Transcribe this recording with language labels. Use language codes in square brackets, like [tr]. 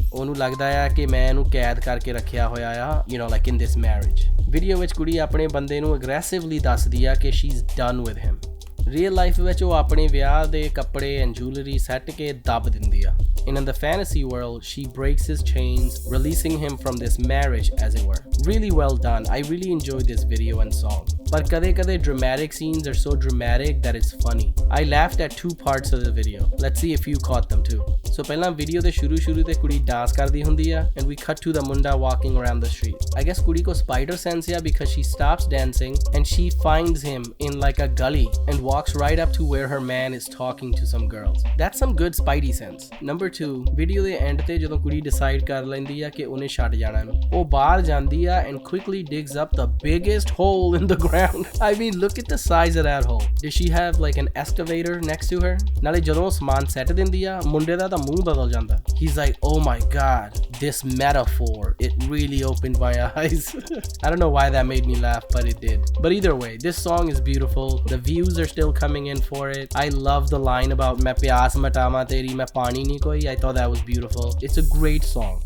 [pa] ਉਹਨੂੰ ਲੱਗਦਾ ਆ ਕਿ ਮੈਂ ਇਹਨੂੰ ਕੈਦ ਕਰਕੇ ਰੱਖਿਆ ਹੋਇਆ ਆ, [en] you know, like in this marriage. [pa] Video ਵਿੱਚ ਕੁੜੀ ਆਪਣੇ ਬੰਦੇ ਨੂੰ aggressively ਦੱਸਦੀ ਆ ਕਿ [en] she's done with him. [pa] Real life ਵਿੱਚ ਉਹ ਆਪਣੇ ਵਿਆਹ ਦੇ ਕੱਪੜੇ and jewelry ਸੱਟ ਕੇ ਦੱਬ ਦਿੰਦੀ ਆ. [en] And in the fantasy world, she breaks his chains, releasing him from this marriage, as it were. Really well done. I really enjoyed this video and song. But kade dramatic scenes are so dramatic that it's funny. I laughed at 2 parts of the video. Let's see if you caught them too. So [pa] ਪਹਿਲਾਂ video ਦੇ ਸ਼ੁਰੂ ਤੇ ਕੁੜੀ dance ਕਰਦੀ ਹੁੰਦੀ ਆ [en] and we cut to the munda walking around the street. I guess [pa] ਕੁੜੀ ਕੋ spider sense ਆ [en] because she stops dancing and she finds him in like a gully and walks right up to where her man is talking to some girls. That's some good spidey sense. [pa] Number 2, video ਦੇ end ਤੇ ਜਦੋਂ ਕੁੜੀ decide ਕਰ ਲੈਂਦੀ ਆ ਕਿ ਉਹਨੇ ਛੱਡ ਜਾਣਾ ਨੂੰ, ਉਹ ਬਾਹਰ ਜਾਂਦੀ ਆ [en] and quickly digs up the biggest hole in the ground. I mean, look at the size of that hole. Does she have like an excavator next to her? [pa] ਨਾਲੇ ਜਦੋਂ ਸਮਾਨ ਸੈੱਟ ਦਿੰਦੀ ਆ, ਮੁੰਡੇ ਦਾ ਤਾਂ ਮੂੰਹ ਬਦਲ ਜਾਂਦਾ. [en] He's like, oh my god, this metaphor, it really opened my eyes. I don't know why that made me laugh, but it did. But either way, this song is beautiful. The views are still coming in for it. I love the line about [pa] मैं प्यास मिटावा तेरी मैं पानी नहीं कोई. [en] I thought that was beautiful. It's a great song.